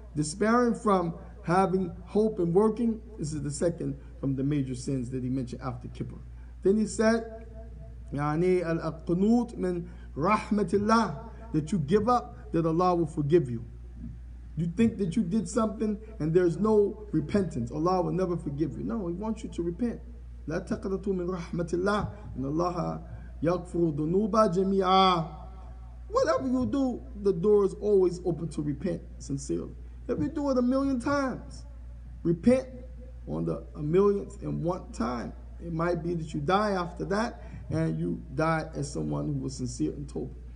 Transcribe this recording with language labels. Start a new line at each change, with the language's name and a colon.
English: Despairing from having hope and working, this is the second from the major sins that he mentioned after Kippur. Then he said,
Arabic: يعني القنوط من رحمة الله,
English: that you give up, that Allah will forgive you. You think that you did something and there's no repentance, Allah will never forgive you. No, He wants you to repent.
Arabic: لا تقنطوا من رحمة الله إن الله يغفر الذنوب جميعا.
English: Whatever you do, the door is always open to repent sincerely. If you do it 1,000,000 times, repent on the 1,000,001 time. It might be that you die after that, and you die as someone who was sincere and told.